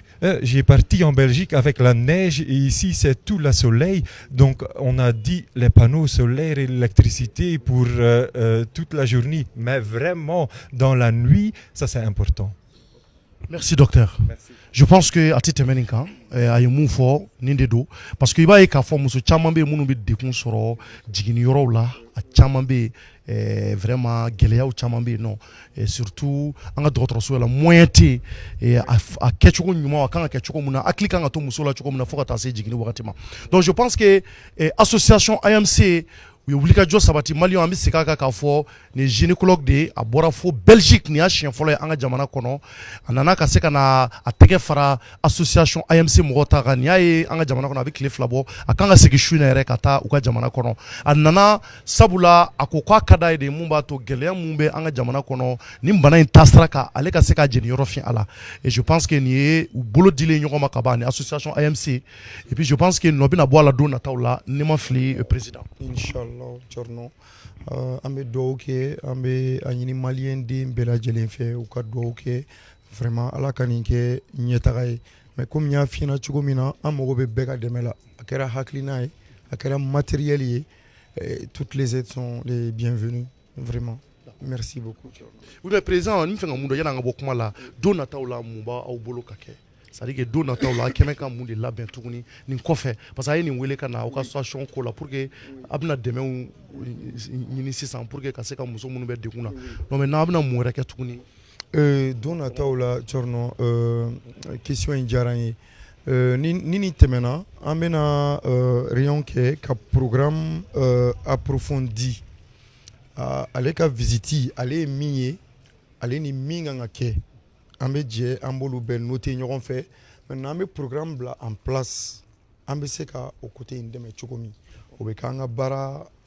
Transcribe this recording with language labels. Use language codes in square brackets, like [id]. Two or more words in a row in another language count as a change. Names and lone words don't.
[fr] J'ai parti en Belgique avec la neige et ici, c'est tout le soleil. Donc, on a dit les panneaux solaires et l'électricité pour toute la journée. Mais vraiment, dans la nuit, ça, c'est important. Merci docteur. Merci. Je pense que à titre [bm] meninka a ye mun fɔ nin de don [fr] parce que [bm] i b'a ye k'a fɔ muso caman bɛ minnu bɛ dekun sɔrɔ jiginniyɔrɔw la a caman bɛ vraiment gɛlɛyaw caman bɛ yen nɔ surtout an ka dɔgɔtɔrɔso la moyen tɛ yen a kɛcogo ɲuman a kan ka kɛ cogo min na hakili kan ka to muso la cogo min na fo ka taa se jiginni wagati ma [fr] donc je pense que [bm] association AMC u ye wulikajɔ sabati maliyɛnw an bɛ segin a kan k'a fɔ nin ye gynécologue de ye a bɔra fo Belgique nin y'a siɲɛ fɔlɔ ye an ka jamana kɔnɔ a nana ka se ka na a tɛgɛ fara association AMC mɔgɔw ta kan nin y'a ye an ka jamana kɔnɔ a bɛ tile 2 bɔ a kan ka segin su in na yɛrɛ ka taa u ka jamana kɔnɔ a nana sabula a ko k'a ka d'a ye de mun b'a to gɛlɛya mun bɛ an ka jamana kɔnɔ nin bana in taasira kan ale ka se ka jeniyɔrɔ fin a la [fr] et je pense que [bm] nin ye u bolo dilen ɲɔgɔn ma ka ban ni association AMC [fr] et puis je pense que [bm] nɔ bɛna bɔ a la don nataw la ni ma fili président. Inshallah Thierno an bɛ dugawu kɛ an bɛ a ɲini maliyɛn den bɛɛ lajɛlen fɛ u ka dugawu kɛ vraiment ala ka nin kɛ ɲɛtaga ye [fr] mais comme [bm] n y'a f'i ɲɛna cogo min na an mago bɛ bɛɛ ka dɛmɛ la a kɛra hakilina ye a kɛra matériel ye [fr] toutes les aides sont les bienvenues vraiment merci beaucoup. Oui mais [bm] président n bɛ fɛ ka mun dɔn yanni an ka bɔ kuma la don nataw la mun b'aw bolo ka kɛ [fr] c'est-à-dire que [bm] don nataw la a kɛnɛ ka mun de labɛn tuguni nin kɔfɛ [fr] parce que [bm] a ye nin wele ka na aw ka association ko la [fr] pour que [bm] a bɛna dɛmɛw ɲini sisan [fr] pour que [bm] ka se ka muso minnu bɛ degun na [fr] non mais [bm] n'aw bɛna mun wɛrɛ kɛ tuguni. Don nataw la Thierno question in diyara n ye ni tɛmɛna an bɛna réunion kɛ ka [fr] programme approfondi [bm] ale ka visite ale ye min ye ale ni min kan ka kɛ an bɛ jɛ an b'olu bɛɛ noter ɲɔgɔn fɛ maintenant an bɛ programme bila [fr] en place [bm] an bɛ se ka o côté in dɛmɛ cogo min o bɛ k'an ka baara